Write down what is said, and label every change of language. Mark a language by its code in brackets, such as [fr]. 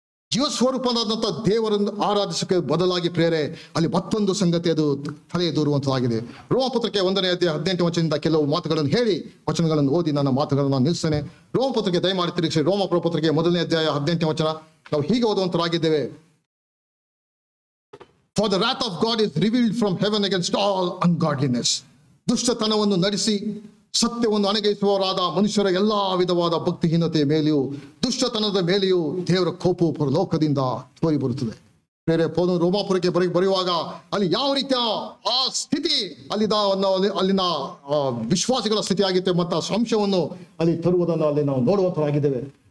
[kn] ಜೀವಸ್ವರೂಪನಾದಂಥ ದೇವರನ್ನು ಆರಾಧಿಸಕ್ಕೆ ಬದಲಾಗಿ ಪ್ರೇರೆ ಅಲ್ಲಿ ಮತ್ತೊಂದು ಸಂಗತಿ ಅದು ತಲೆ ದೂರುವಂಥದ್ದಾಗಿದೆ. ರೋಮಪತ್ರಕ್ಕೆ 1ನೇ ಅಧ್ಯಾಯ 18ನೇ ವಚನದಿಂದ ಕೆಲವು ಮಾತುಗಳನ್ನು ಹೇಳಿ ವಚನಗಳನ್ನು ಓದಿ ನನ್ನ ಮಾತುಗಳನ್ನು ನಾನು ನಿಲ್ಲಿಸ್ತೇನೆ. ರೋಮಪತ್ರಕ್ಕೆ ದಯಮಾಡಿ ತಿರುಗಿಸಿ. ರೋಮಪತ್ರಕ್ಕೆ 1ನೇ ಅಧ್ಯಾಯ 18ನೇ ವಚನ ನಾವು ಹೀಗೆ ಓದುವಂತರಾಗಿದ್ದೇವೆ. [en] For the wrath of God is revealed from heaven against all ungodliness. [kn] ದುಷ್ಟತನವನ್ನು ನಡೆಸಿ ಸತ್ಯವನ್ನು ಅಣಗಿಸುವವರಾದ ಮನುಷ್ಯರ ಎಲ್ಲಾ ವಿಧವಾದ ಭಕ್ತಿಹೀನತೆಯ ಮೇಲೆಯೂ ದುಷ್ಟತನದ ಮೇಲೆಯೂ ದೇವರ ಕೋಪವು ಪರಲೋಕದಿಂದ ತೋರಿ ಬರುತ್ತದೆ. ಬೇರೆ ರೋಮಾಪುರಕ್ಕೆ ಬರೆಯುವಾಗ ಅಲ್ಲಿ ಯಾವ ರೀತಿಯ ಆ ಸ್ಥಿತಿ ಅಲ್ಲಿನ ವಿಶ್ವಾಸಿಗಳ ಸ್ಥಿತಿ ಆಗಿತ್ತೆ ಮತ್ತು ಸಂಶಯವನ್ನು ಅಲ್ಲಿ ತರುವುದನ್ನು ಅಲ್ಲಿ ನಾವು ನೋಡುವಂತರಾಗಿದ್ದೇವೆ.